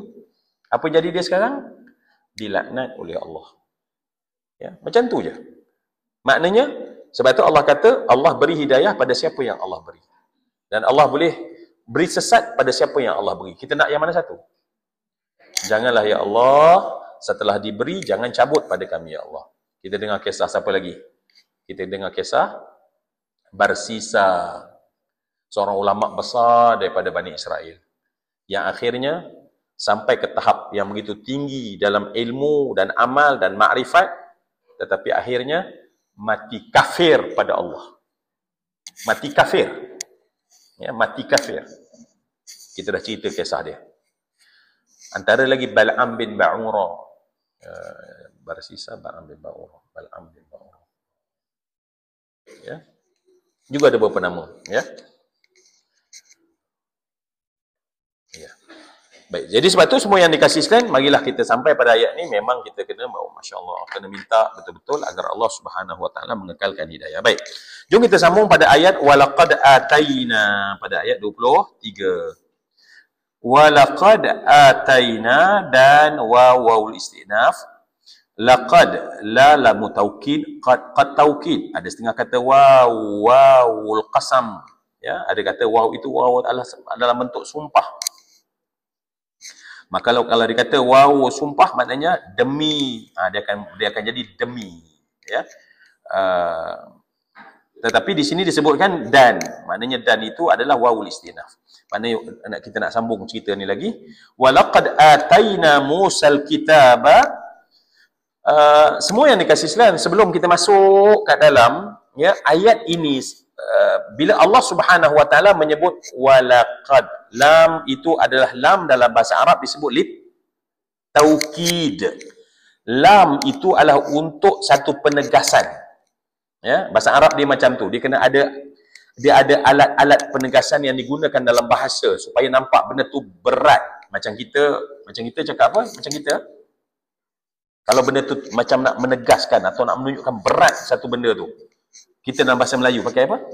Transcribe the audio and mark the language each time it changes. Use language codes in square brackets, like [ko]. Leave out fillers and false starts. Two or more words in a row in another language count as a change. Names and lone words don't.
[ms] Apa jadi dia sekarang? Dilaknat oleh Allah. Ya, macam tu je. Maknanya, sebab tu Allah kata, Allah beri hidayah pada siapa yang Allah beri. Dan Allah boleh beri sesat pada siapa yang Allah beri. Kita nak yang mana satu? Janganlah [ar] يا الله, [ms] setelah diberi, jangan cabut pada kami [ar] يا الله. [ms] Kita dengar kisah siapa lagi? Kita dengar kisah Barsisa, seorang ulama besar daripada Bani Israel. Yang akhirnya sampai ke tahap yang begitu tinggi dalam ilmu dan amal dan makrifat, tetapi akhirnya mati kafir pada Allah. Mati kafir. Ya, mati kafir. Kita dah cerita kisah dia. Antara lagi Bal'am bin Ba'ura. Barsisa, Bal'am bin Ba'ura. Bal'am bin Ba'ura. Ya. Juga ada beberapa nama. Ya. Ya. Baik. Jadi sebab tu semua yang dikasih sekalian, marilah kita sampai pada ayat ni, memang kita kena, [ar] ما شاء الله, [ms] kena minta betul-betul agar [ar] الله سبحانه وتعالى [ms] mengekalkan hidayah. Baik. Jom kita sambung pada ayat [ar] ولقد آتينا, [ms] pada ayat 23. [ar] ولقد آتينا, dan واو الاستئناف, لقد لا لام توكيد قد توكيد. [ms] Ada setengah kata [ar] واو القسم, [ms] ya, ada kata waw itu waw adalah bentuk sumpah. Maka kalau dikata waw sumpah, maknanya demi, dia akan jadi demi, ya. Tetapi di sini disebutkan dan, maknanya dan itu adalah [ar] واو الاستئناف. [ms] Maknanya kita nak sambung cerita ni lagi. [ar] ولقد آتينا موسى الكتاب. [ms] Semua yang dikasih sekalian, sebelum kita masuk kat dalam, ya, ayat ini, bila [ar] الله سبحانه وتعالى [ms] menyebut walaqad, lam itu adalah lam dalam bahasa Arab disebut [ar] للتوكيد. [ms] Lam itu adalah untuk satu penegasan. Ya, bahasa Arab dia macam tu. Dia kena ada, dia ada alat-alat penegasan yang digunakan dalam bahasa supaya nampak benda tu berat. Macam kita cakap apa? Macam kita, kalau benda tu macam nak menegaskan atau nak menunjukkan berat satu benda tu, kita dalam bahasa Melayu pakai apa?